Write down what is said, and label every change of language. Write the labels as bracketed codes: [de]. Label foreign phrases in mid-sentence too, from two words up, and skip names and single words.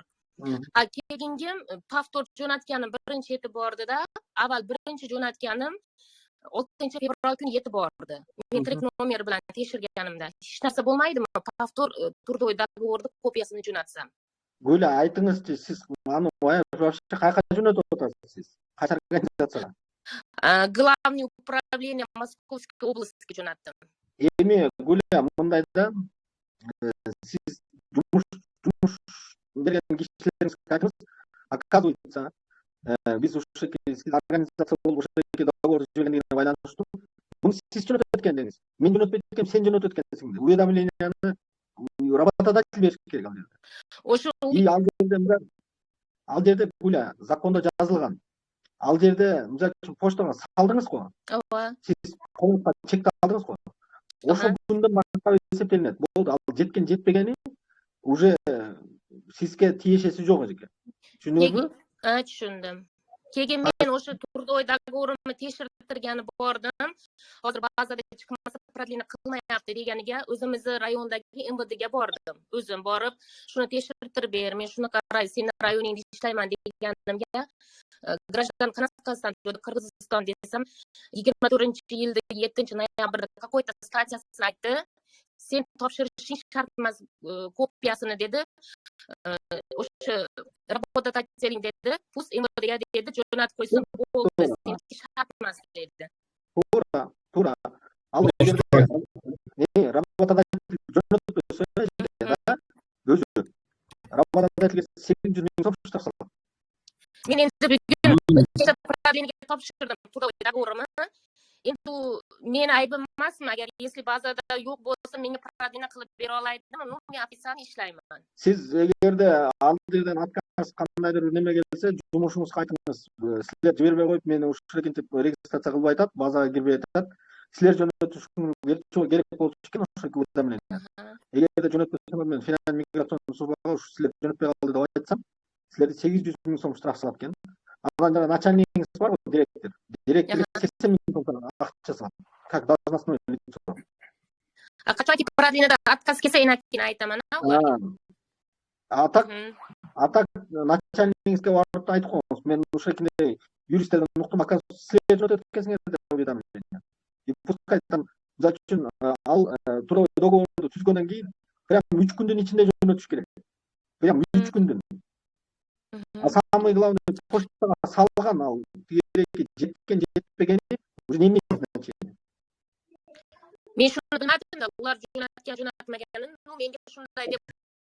[uz] Keyingi повтор jo'natganim birinchi yetib bordi-da, avval birinchi jo'natganim 6 fevral kuni yetib bordi. Men trek nomeri bilan tekshirganimda hech narsa bo'lmaydimi? [ru] Повтор трудовой договорni [uz] kopiyasini jo'natsam. Gula, aytingizchi, siz аны вообще qayerga jo'natib o'tasiz siz? Qaysi organizatsiyaga? [ru] Главное управление Московской областиga jo'natdim. [ky] Эми Gula, мындайда siz жумуш берген кишилериңизге айтыңыз, оказывается, биз ошо сиз организация болуп ошо договор түзүлгендигине байланыштуу муну сиз жөнөтөт экендиңиз. Мен жөнөтпөйт экенмин, сен жөнөтөт экенсиң. Уведомленияны работодатель бериш керек ал жерде. Ошо ал жерде Гуля, закондо жазылган. Ал жерде мисалы үчүн почтага салдыңыз го. Ооба. Сиз колунузга чекти алдыңыз го. Ошол күндөн баштап эсептелинет. Болду, ал жеткен жетпегени уже сизге тиешеси жок экен. Түшүндүңүзбү? Түшүндүм. [uz] Keyin men o'sha [ru] трудовой договорimni [uz] tekshirtirgani bordim. Hozir ba'zida chiqmasa продление qilmayapti deganiga o'zimizni rayondagi MVDga bordim. O'zim borib, shuni tekshirtirib ber, men shunaqa seni rayoningda ishlayman deganimga граждан Казахстан, Qirg'iziston desam, 24-yilda 7-noyabrda какой-то statyasini aytdi. Sen topshirishing shart emas kopiyasini dedi. O'sha работодателing dedi, pust MVDga dedi, jo'natib qo'ysin, bo'ldi, sen shart emas dedi. To'g'ri. [ky] Al yerda [uz] работодатель jo'natib qo'ysa, o'zi работодательga 800 ming so'm shtarsal. Men endi bugun proдлениеga topshirdim [ru] трудовой договорimni. [uz] Endi men aybim emasmi, agar если bazada yo'q bo'lsa, menga proдление qilib bera olaydimi? Men ofitsiально ishlayman. [ky] Siz эгерде ал жерден отказ кандайдыр неме келсе, жумушуңузга айтыңыз. Силер жибербей коюп, мени ушул экентип регистрация кылбай атат, базага кирбей атат. Силер жөнөтүшүңүз керек болчу экен, ошол уведомление. Эгерде жөнөтпөсөңөр, мен [ru] федераль миграционный службага [ky] ушу силер жөнөтпөй калды деп айтсам, силерди 800 миң сом штраф салат экен. Анан жана начальнигиңиз бар, директор. Директорге 80 миң сом акча салат. [ru] Как должностное лицо. [uz] Qachonki proдлениеда отказ kelsa, keyin aytaman. [ky] А так начальнигиңизге барып айтып коюңуз. Мен ушул экинде юристтерден уктум, оказывается, силер жөнөтөт экенсиңер деп уведомление. [ru] И пускай там [ky] мисалы үчүн ал трудовой договорду түзгөндөн кийин прям 3 күндүн ичинде жөнөтүш керек. Прям 3 күндүн. [ru] А самый главный [ky] почтага салган ал жеткен жетпегени [ru] уже не имеет значения. [uz] Men shuni bilmadim-da, ular jo'natmaganini, menga shunday deb